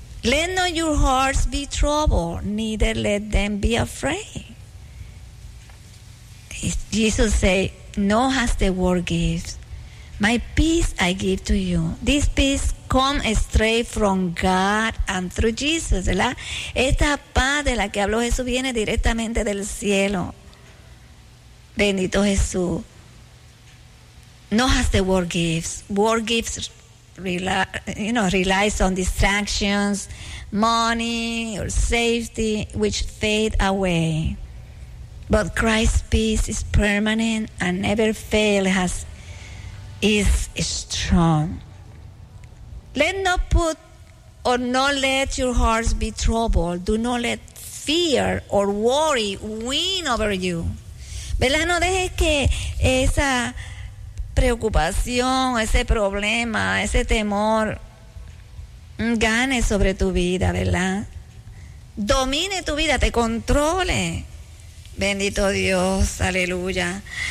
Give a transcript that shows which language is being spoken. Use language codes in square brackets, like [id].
[en] Let not your hearts be troubled, neither let them be afraid." Jesus say, "Not as the world gives. My peace I give to you. This peace come straight from God and through Jesus." [es] ¿Verdad? Esta paz de la que habló Jesús viene directamente del cielo. Bendito Jesús. [en] Not as the world gives. World gives relies on distractions, money, or safety, which fade away. But Christ's peace is permanent and never fail, has is strong. Let not put or not let your hearts be troubled. Do not let fear or worry win over you. [es] ¿Verdad? No dejes que esa preocupación, ese problema, ese temor gane sobre tu vida, ¿verdad? Domine tu vida, te controle. Bendito Dios, aleluya.